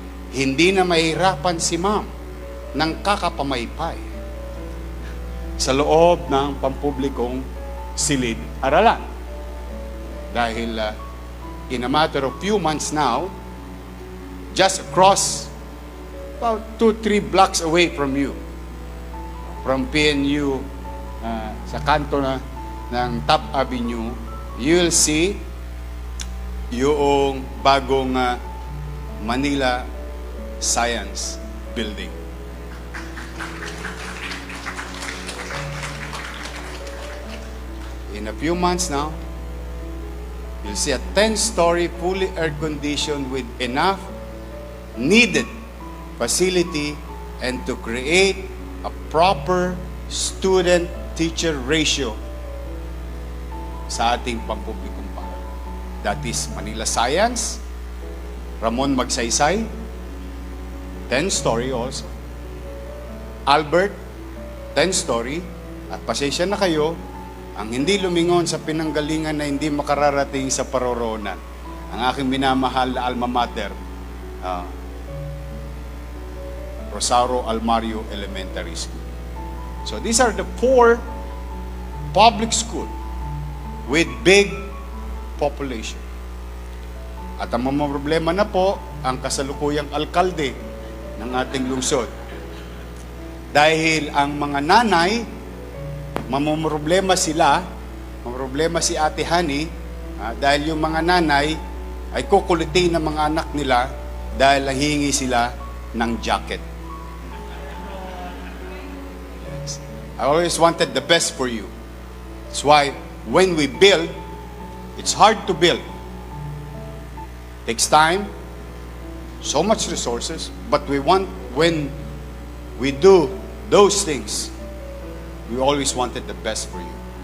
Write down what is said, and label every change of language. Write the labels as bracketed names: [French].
[Filipino] Hindi na mahirapan si ma'am ng kakapamaypay sa loob ng pampublikong silid-aralan. [English] Dahil in a matter of few months now, just across about 2-3 blocks away from you, from PNU, [Filipino] sa kanto ng [English] Top Avenue, you'll see yung bagong Manila Science Building. In a few months now, you'll see a 10-story fully air-conditioned with enough needed facility and to create a proper student-teacher ratio [Filipino] sa ating pampublikong paaralan. [English] That is Manila Science, Ramon Magsaysay, 10-story also. Albert, 10-story. [Filipino] At pasensya na kayo, ang hindi lumingon sa pinanggalingan na hindi makararating sa paroroonan. Ang aking minamahal na alma mater, Rosario Almario Elementary School. [English] So these are the 4 public school with big population. [Filipino] At ang mga problema na po, ang kasalukuyang alkalde ng ating lungsod. Dahil ang mga nanay, mamumroblema sila, mamumroblema si Ate Honey, dahil yung mga nanay ay kukulitin ng mga anak nila dahil hihingi sila ng jacket. [English] Yes. I always wanted the best for you. That's why when we build, it's hard to build. Takes time, so much resources, but we want, when we do those things, we always wanted the best for you.